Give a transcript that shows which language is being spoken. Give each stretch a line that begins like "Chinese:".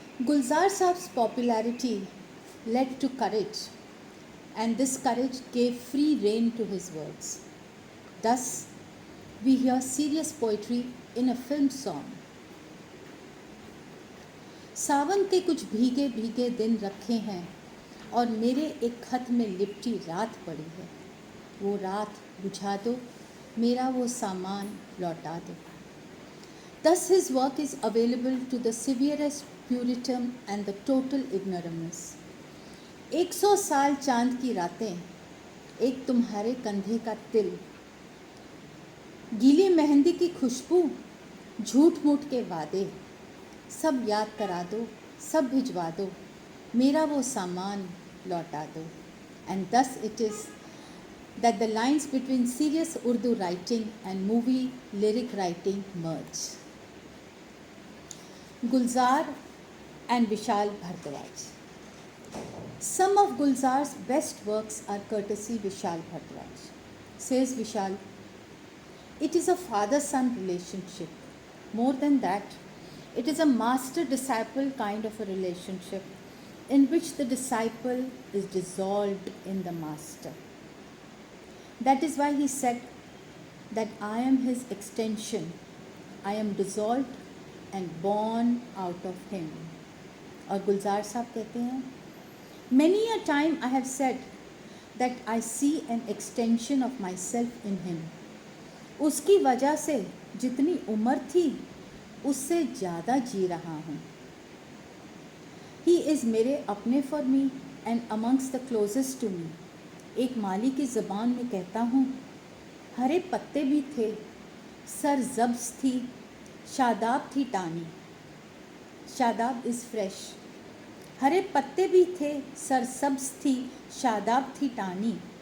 English: Gulzar Saab's popularity led to courage, and this courage gave free rein to his words. Thus, we hear serious poetry in a film song.
Hindi: सावन के कुछ भीगे भीगे दिन रखे हैं और मेरे एक खत में लिपटी रात पड़ी है. वो रात बुझा दो, मेरा वो सामान लौटा दो.
English: Thus his work is available to the severest puritan and the total ignoramus.
Hindi: 100 साल चांद की रातें, एक तुम्हारे कंधे का तिल, गीली मेहंदी की खुशबू, झूठ मूठ के वादे, सब याद करा दो, सब भिजवा दो, मेरा वो सामान लौटा दो.
English: And thus it is that the lines between serious Urdu writing and movie lyric writing merge. Gulzar and Vishal Bhardwaj. Some of Gulzar's best works are courtesy Vishal Bhardwaj. Says Vishal, it is a father-son relationship. More than that, it is a master-disciple kind of a relationship in which the disciple is dissolved in the master. That is why he said that I am his extension. I am dissolved and born out of him.
Hindi: और गुलजार साहब कहते हैं,
English: many a time I have said that I see an extension of myself in him.
Hindi: उसकी वजह से जितनी उम्र थी उससे ज़्यादा जी रहा हूँ.
English: He is
Hindi: मेरे अपने
English: for me and amongst the closest to me.
Hindi: एक माली की ज़बान में कहता हूँ, हरे पत्ते भी थे, सर जब्स थी, शादाब थी टानी. Shadab
English: Is fresh.
Hindi: हरे पत्ते भी थे, सर सब्ज थी, शादाब थी टानी.